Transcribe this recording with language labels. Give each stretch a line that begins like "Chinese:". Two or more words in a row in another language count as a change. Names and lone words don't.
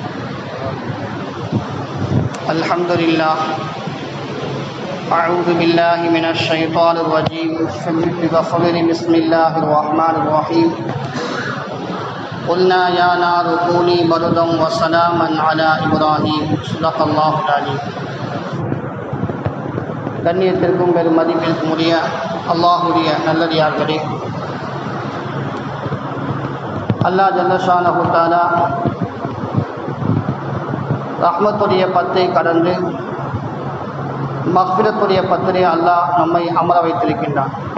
Arabic: الحمد لله. أعوذ بالله من الشيطان الرجيم. بسم الله الرحمن الرحيم. قلنا يا نار كوني بردا وسلاما على إبراهيم. صدق الله العليم.
Tamil: கண்ணியத்திற்கும் பெரும் மதிப்பிற்கும் உரிய அல்லாஹுடைய நல்லடியார்களே, அல்லாஹ்
Arabic: جل شأنه تعالى
Tamil: ரஹ்மத்துடைய பத்தை கடந்து மக்ஃபிரத்துடைய பத்திலே அல்லாஹ் நம்மை அமர வைத்திருக்கின்றான்.